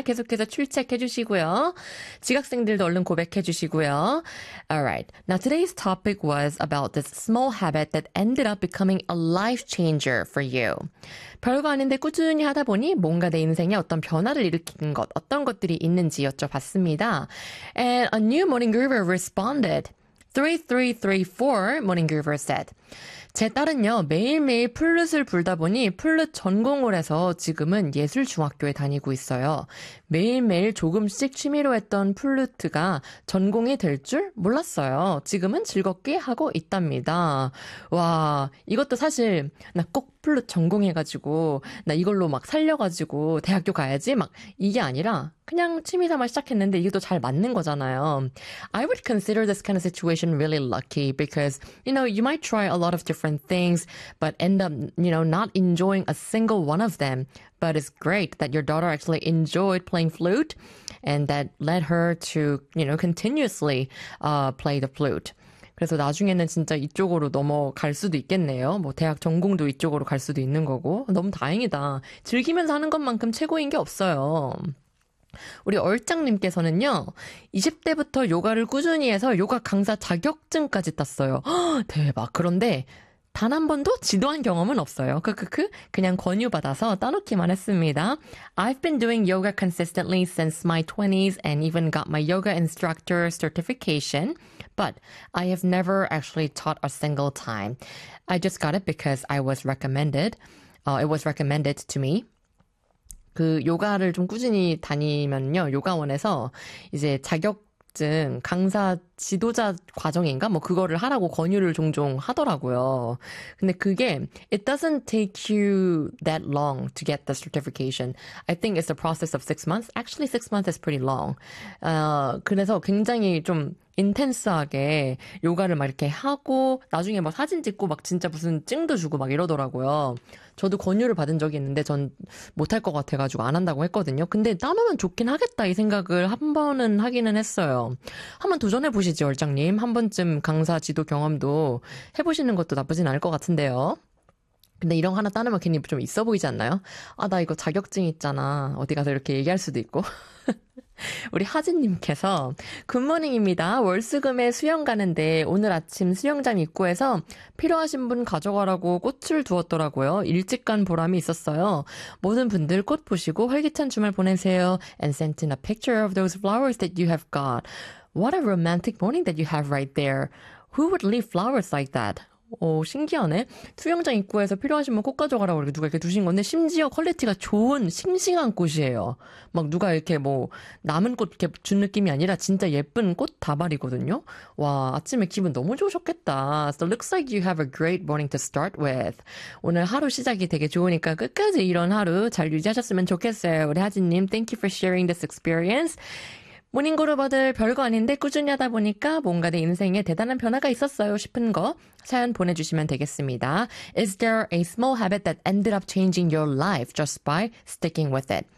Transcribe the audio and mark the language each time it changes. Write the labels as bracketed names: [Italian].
[Korean] 계속해서 출첵해 주시고요. 지각생들도 얼른 고백해 주시고요. [English] Alright, now today's topic was about this small habit that ended up becoming a life changer for you. [Korean] 별거 아닌데 꾸준히 하다 보니 뭔가 내 인생에 어떤 변화를 일으키는 것, 어떤 것들이 있는지 여쭤봤습니다. [English] And a new morning groover responded. 3334 morning groover said, [Korean] 제 딸은요, 매일매일 플룻을 불다 보니 플룻 전공을 해서 지금은 예술중학교에 다니고 있어요. 매일매일 조금씩 취미로 했던 플루트가 전공이 될 줄 몰랐어요. 지금은 즐겁게 하고 있답니다. 와, 이것도 사실 나 꼭 플루트 전공해가지고 나 이걸로 막 살려가지고 대학교 가야지 막 이게 아니라 그냥 취미삼아 시작했는데 이게 또 잘 맞는 거잖아요. [English] I would consider this kind of situation really lucky because, you know, you might try a lot of different things but end up, you know, not enjoying a single one of them. But it's great that your daughter actually enjoyed playing flute and that led her to, you know, continuously play the flute. [Korean] 그래서 나중에는 진짜 이쪽으로 넘어갈 수도 있겠네요. 뭐 대학 전공도 이쪽으로 갈 수도 있는 거고. 너무 다행이다. 즐기면서 하는 것만큼 최고인 게 없어요. 우리 얼짱님께서는요, 20대부터 요가를 꾸준히 해서 요가 강사 자격증까지 땄어요. 허, 대박. 그런데 단 한 번도 지도한 경험은 없어요. 크크크. 그냥 권유받아서 따놓기만 했습니다. [English] I've been doing yoga consistently since my 20s and even got my yoga instructor certification. But I have never actually taught a single time. I just got it because I was recommended. It was recommended to me. [Korean] 그 요가를 좀 꾸준히 다니면요. 요가원에서 이제 자격 등 강사 지도자 과정인가 뭐 그거를 하라고 권유를 종종 하더라고요. 근데 그게 [English] it doesn't take you that long to get the certification. I think it's a process of 6 months. Actually 6 months is pretty long. [Korean] 그래서 굉장히 좀 인텐스하게 요가를 막 이렇게 하고 나중에 막 사진 찍고 막 진짜 무슨 증도 주고 막 이러더라고요. 저도 권유를 받은 적이 있는데 전 못할 것 같아가지고 안 한다고 했거든요. 근데 따놓으면 좋긴 하겠다 이 생각을 한 번은 하기는 했어요. 한번 도전해보시지 얼짱님. 한 번쯤 강사 지도 경험도 해보시는 것도 나쁘진 않을 것 같은데요. 근데 이런 거 하나 따놓으면 괜히 좀 있어 보이지 않나요? 아, 나 이거 자격증 있잖아. 어디 가서 이렇게 얘기할 수도 있고. 우리 하진님께서 굿모닝입니다. 월수금에 수영 가는데 오늘 아침 수영장 입구에서 필요하신 분 가져가라고 꽃을 두었더라고요. 일찍 간 보람이 있었어요. 모든 분들 꽃 보시고 활기찬 주말 보내세요. [English] And sent in a picture of those flowers that you have got. What a romantic morning that you have right there. Who would leave flowers like that? [Korean] 오, 신기하네. 수영장 입구에서 필요하신 분 꽃 가져가라고 이렇게 누가 이렇게 두신 건데 심지어 퀄리티가 좋은 싱싱한 꽃이에요. 막 누가 이렇게 뭐 남은 꽃 이렇게 준 느낌이 아니라 진짜 예쁜 꽃 다발이거든요. 와, 아침에 기분 너무 좋으셨겠다. [English] So looks like you have a great morning to start with. [Korean] 오늘 하루 시작이 되게 좋으니까 끝까지 이런 하루 잘 유지하셨으면 좋겠어요. [English] 우리 하진님, thank you for sharing this experience. [Korean] 모닝 그룹어들 별거 아닌데 꾸준히 하다 보니까 뭔가 내 인생에 대단한 변화가 있었어요 싶은 거 사연 보내주시면 되겠습니다. [English] Is there a small habit that ended up changing your life just by sticking with it?